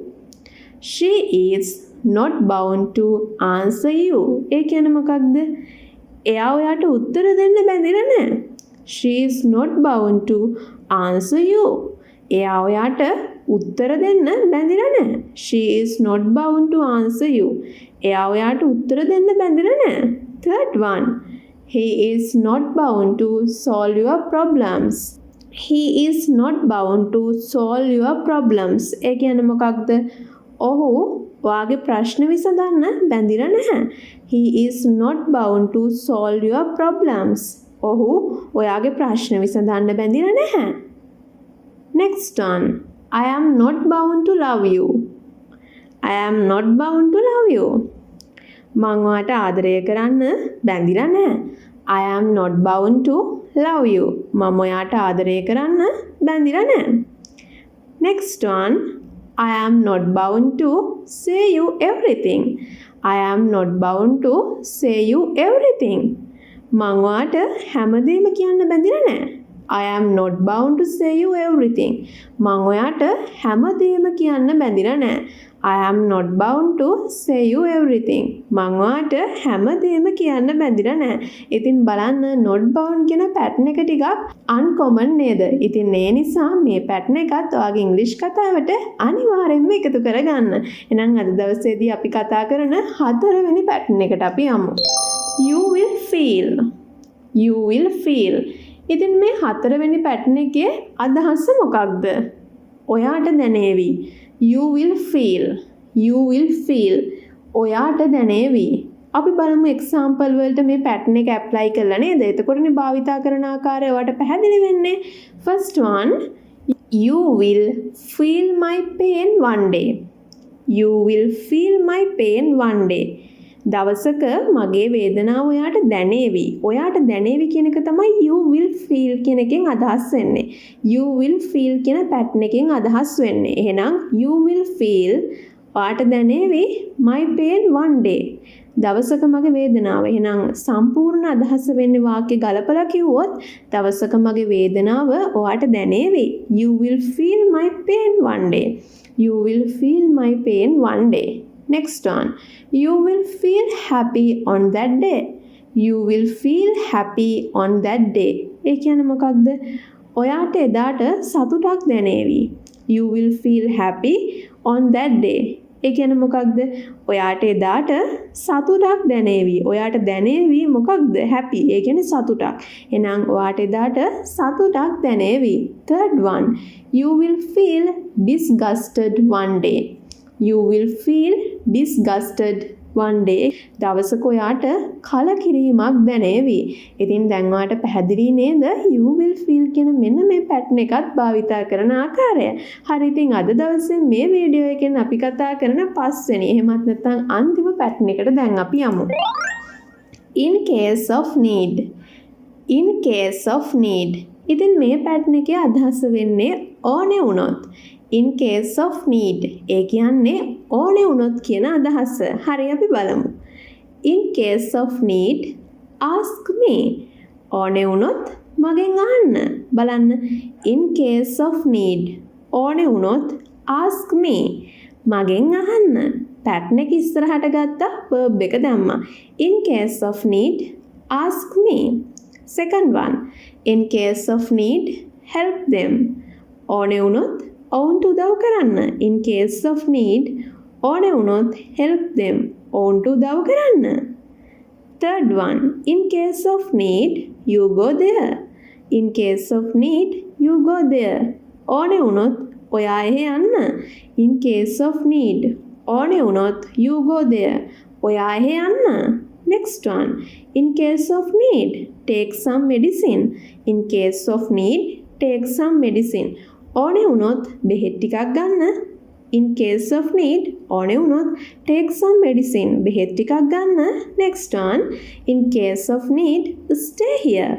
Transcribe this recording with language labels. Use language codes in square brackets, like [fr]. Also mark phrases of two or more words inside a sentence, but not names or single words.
[en] She is not bound to answer you. [si] ඒ කියන්නේ මොකක්ද? එයා ඔයාට උත්තර දෙන්න බැඳිලා නැහැ. [en] She is not bound to answer you. [si] එයා ඔයාට උත්තර දෙන්න බැඳිලා නැහැ. [en] She is not bound to answer you. [si] එයා ඔයාට උත්තර දෙන්න බැඳිලා නැහැ. [en] Third one. He is not bound to solve your problems. He is not bound to solve your problems. [si] ඒ කියන්නේ මොකක්ද? ඔහු ඔයාගේ ප්‍රශ්න විසඳන්න බැඳිලා නැහැ. [en] He is not bound to solve your problems. [si] ඔහු ඔයාගේ ප්‍රශ්න විසඳන්න බැඳිලා නැහැ. [en] Next one. I am not bound to love you. I am not bound to love you. [si] මං ඔයාට ආදරය කරන්න බැඳිලා නැහැ. [en] I am not bound to love you. [si] මම ඔයාට ආදරය කරන්න බැඳිලා නැහැ. [en] Next one. I am not bound to say you everything. I am not bound to say you everything. [si] මං ඔයාට හැමදේම කියන්න බැඳිලා නැහැ. [en] I am not bound to say you everything. [si] මං ඔයාට හැමදේම කියන්න බැඳිලා නෑ. [en] I am not bound to say you everything. [si] මං ඔයාට හැමදේම කියන්න බැඳිලා නෑ. ඉතින් බලන්න [en] not bound [si] කියන pattern එක ටිකක් uncommon නේද? ඉතින් ඒ නිසා මේ pattern එකත් ඔයාගේ English කතාවට අනිවාර්යෙන්ම එකතු කරගන්න. එහෙනම් අද දවසේදී අපි කතා කරන 4 වෙනි pattern එකට අපි යමු. [en] You will feel. You will feel. [si] ඉතින් මේ 4 වෙනි pattern එකේ අදහස මොකක්ද? ඔයාට දැනේවි. [en] You will feel. You will feel. [si] ඔයාට දැනේවි. අපි බලමු example වලට මේ pattern එක apply කරලා නේද? එතකොටනේ භාවිතා කරන ආකාරය ඔයාට පැහැදිලි වෙන්නේ. [en] First one, you will feel my pain one day. You will feel my pain one day. [si] දවසක මගේ වේදනාව ඔයාට දැනේවි. ඔයාට දැනේවි කියන එක තමයි [en] you will feel [si] කියන එකෙන් අදහස් වෙන්නේ. [en] You will feel [si] කියන pattern එකෙන් අදහස් වෙන්නේ. [en] එහෙනම් you will feel [si] ඔයාට දැනේවි [en] my pain one day. [si] දවසක මගේ වේදනාව. එහෙනම් සම්පූර්ණ අදහස වෙන්නේ වාක්‍ය ගලපලා කිව්වොත් දවසක මගේ වේදනාව ඔයාට දැනේවි. [en] You will feel my pain one day. You will feel my pain one day. Next one, you will feel happy on that day. You will feel happy on that day. [si] ඒ කියන්නේ මොකක්ද? ඔයාට එදාට සතුටක් දැනේවි. [en] You will feel happy on that day. [si] ඒ කියන්නේ මොකක්ද? ඔයාට එදාට සතුටක් දැනේවි. ඔයාට දැනේවි මොකක්ද? happy. ඒ කියන්නේ සතුටක්. එහෙනම් ඔයාට එදාට සතුටක් දැනේවි. [en] Third one, you will feel disgusted one day. You will feel disgusted one day. [si] දවසක ඔයාට කලකිරීමක් දැනේවි. ඉතින් දැන් ඔයාට පැහැදිලි නේද? [en] You will feel [si] කියන මෙන්න මේ pattern එකත් භාවිතා කරන ආකාරය. හරි, ඉතින් අද දවසේ මේ වීඩියෝ එකෙන් අපි කතා කරන 5 වෙනි එහෙමත් නැත්නම් අන්තිම pattern එකට දැන් අපි යමු. [en] In case of need. In case of need. [si] ඉතින් මේ pattern එකේ අදහස වෙන්නේ ඕනේ වුණොත්. [en] In case of need. [si] ඒ කියන්නේ ඕනේ වුණොත් කියන අදහස. හරි, අපි බලමු. [en] In case of need, ask me. [si] ඕනේ වුණොත් මගෙන් අහන්න. බලන්න. [en] In case of need. [si] ඕනේ වුණොත් [en] ask me. [si] මගෙන් අහන්න. pattern එක ඉස්සරහට ගත්තා, verb එක දැම්මා. [en] In case of need, ask me. Second one. In case of need, help them. [si] ඕනේ වුණොත් ඔවුන්ට උදව් කරන්න. [en] In case of need, [si] ඕනේ වුණොත් [en] help them. [si] ඔවුන්ට උදව් කරන්න. [en] Third one, in case of need, you go there. In case of need, you go there. [si] ඕනේ වුණොත් ඔයා එහෙ යන්න. [en] In case of need, [si] ඕනේ වුණොත් [en] you go there. [si] ඔයා එහෙ යන්න. [en] Next one, in case of need, take some medicine. In case of need, take some medicine. [si] ඕනේ වුණොත් බෙහෙත් ටිකක් ගන්න. [en] In case of need, [si] ඕනේ වුණොත් [en] take some medicine. [si] බෙහෙත් ටිකක් ගන්න. [en] Next one, in case of need, stay here.